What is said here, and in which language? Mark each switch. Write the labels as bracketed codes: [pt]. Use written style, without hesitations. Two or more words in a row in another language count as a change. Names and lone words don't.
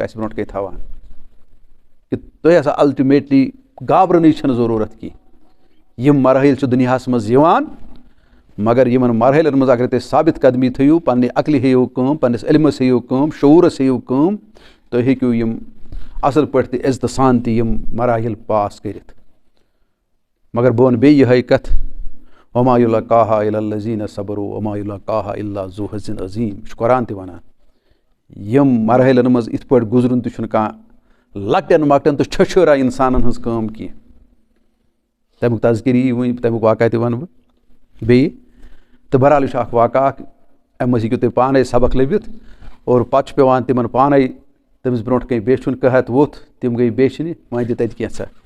[ks] اَسہِ برونٛٹھ کَنۍ تھاوان کہِ تُہۍ ہسا الٹِمیٹلی گابرنٕچ چھَنہٕ ضروٗرت کینٛہہ یِم مَرحِل چھِ دُنیاہَس منٛز یِوان مگر یِمن مَرحِلن منٛز اگر تُہۍ ثابت قدمی تھٲیِو پنٛنہِ عقلہِ ہیٚیِو کٲم پنٛنِس علمس ہیٚیِو کٲم شعوٗرس ہیٚیِو کٲم تُہۍ ہیٚکِو یِم اَصٕل پٲٹھۍ تہِ عزتہٕ سان تہِ یِم مراحل پاس کٔرِتھ مگر بہٕ وَنہٕ بیٚیہِ یِہٕے کَتھ [ar] وما یُلقاہا الا الذین صبروا وما یُلقاہا الا ذو حظٍ عظیٖم [ks] یہِ چھُ قرآن تہِ وَنان یِم مَرحِلن منٛز یِتھ پٲٹھۍ گُزرُن تہِ چھُنہٕ کانٛہہ لۄکٹٮ۪ن مۄکٹٮ۪ن تہٕ چھٔچھٲرا اِنسانن ہٕنٛز کٲم کینٛہہ تَمیُک تذکِر یی وٕنۍ تَمیُک واقعہ تہِ وَنہٕ بہٕ بیٚیہِ تہٕ بہرحال یہِ چھُ اکھ واقعہ اکھ اَمہِ منٛز ہیٚکِو تُہۍ پانے سبق لٔبِتھ اور پتہٕ چھُ پیٚوان تِمن پانے تٔمِس برونٛٹھ کَنۍ بیچھُن قحط ووٚتھ تِم گٔے بیچھنہِ وۄنۍ دِ تَتہِ کینٛژھا